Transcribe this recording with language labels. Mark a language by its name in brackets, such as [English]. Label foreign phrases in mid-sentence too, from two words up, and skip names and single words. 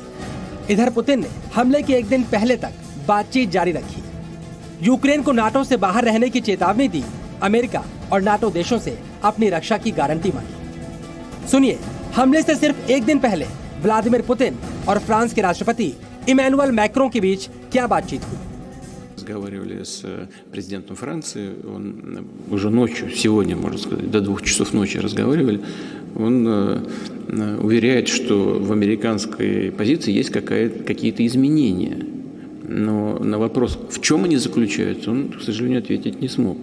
[Hindi] इधर पुतिन ने हमले के एक दिन पहले तक बातचीत जारी रखी, यूक्रेन को नाटो से बाहर रहने की चेतावनी दी, अमेरिका और नाटो देशों से अपनी रक्षा की गारंटी मांगी। सुनिए, हमले से सिर्फ एक दिन पहले व्लादिमीर पुतिन और फ्रांस के राष्ट्रपति इमैनुअल मैक्रों के बीच क्या बातचीत हुई। [Russian] Разговаривали с президентом Франции, он уже ночью, сегодня, можно сказать, до 2 часов ночи разговаривали. Он уверяет, что в американской позиции есть какие-то изменения. Но на вопрос, в чем они заключаются, он, к сожалению, ответить не смог.